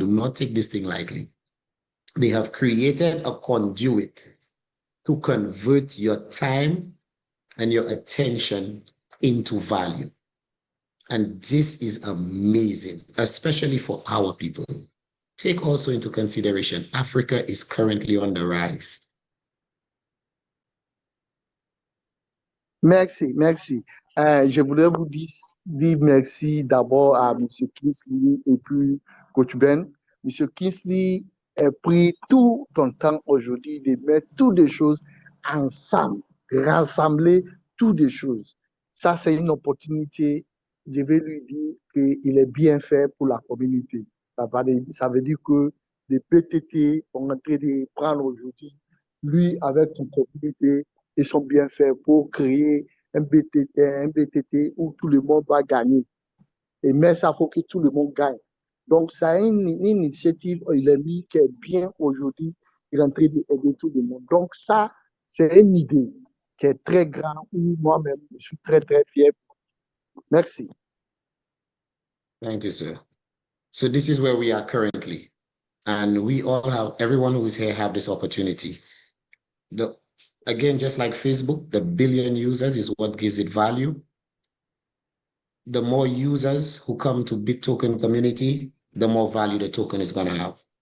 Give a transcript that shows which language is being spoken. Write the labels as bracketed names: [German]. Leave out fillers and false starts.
[English] Do not take this thing lightly. They have created a conduit to convert your time and your attention into value. And this is amazing, especially for our people. Take also into consideration, Africa is currently on the rise. [French] Merci, merci. Je voudrais vous dire merci d'abord à M. Kingsley et puis Coach Ben. M. Kingsley a pris tout ton temps aujourd'hui de mettre toutes les choses ensemble, rassembler toutes les choses. Ça, c'est une opportunité. Je vais lui dire qu'il est bien fait pour la communauté. Ça veut dire que les PTT sont en train de prendre aujourd'hui, lui avec son communauté, ils sont bien faits pour créer un BTT où tout le monde va gagner. Et mais ça faut que tout le monde gagne. Donc, c'est une initiative, il est mis qui est bien aujourd'hui, il est en train d'aider tout le monde. Donc, ça, c'est une idée qui est très grande où moi-même, je suis très, très fier. Merci. [English] Thank you, sir. So this is where we are currently. And we all have, everyone who is here have this opportunity. Again, just like Facebook, the billion users is what gives it value. The more users who come to BitToken community, the more value the token is going to have.